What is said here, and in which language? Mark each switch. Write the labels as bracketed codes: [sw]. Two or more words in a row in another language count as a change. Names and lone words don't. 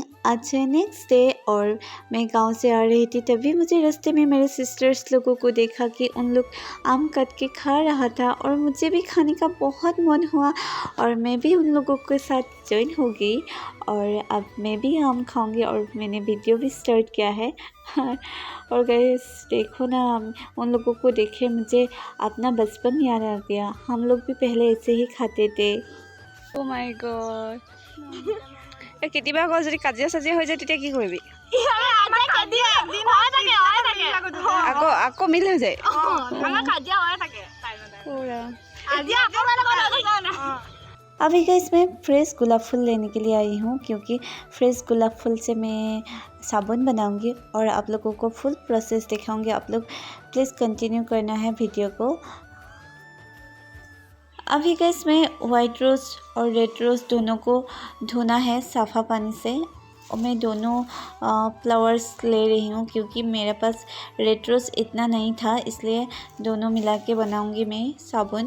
[hi] आज है [en] next day [hi] और मैं गांव से आ रही थी, तभी मुझे रास्ते में मेरे सिस्टर्स लोगों को देखा कि उन लोग आम काट के खा रहा था, और मुझे भी खाने का बहुत मन हुआ और मैं भी उन लोगों के साथ ज्वाइन हो गई। और अब मैं भी आम खाऊंगी और मैंने वीडियो भी स्टार्ट किया है। और गाइस देखो ना, उन लोगों को देखे मुझे अपना बचपन याद आ गया, हम लोग भी पहले ऐसे ही खाते थे। [en] oh my god. [hi] केতিয়াবা আকৌ যদি কাজিয়া চাজিয়া হৈ যায় তেতিয়া কি কৰিবি? আকৌ মিল হৈ যায়। अभी गाइस मैं फ्रेश गुलाब फूल लेने के लिए आई हूँ, क्योंकि फ्रेश गुलाब फूल से मैं साबुन बनाऊंगी और आप लोगों को [en] full process [hi] दिखाऊंगी। आप लोग [en] please continue [hi] करना है वीडियो को। अभी गाइस मैं [en] white rose [hi] और [en] red rose [hi] दोनों को धोना है साफ़ा पानी से, और मैं दोनों फ्लावर्स ले रही हूँ क्योंकि मेरे पास [en] red rose [hi] इतना नहीं था, इसलिए दोनों मिला के बनाऊँगी मैं साबुन।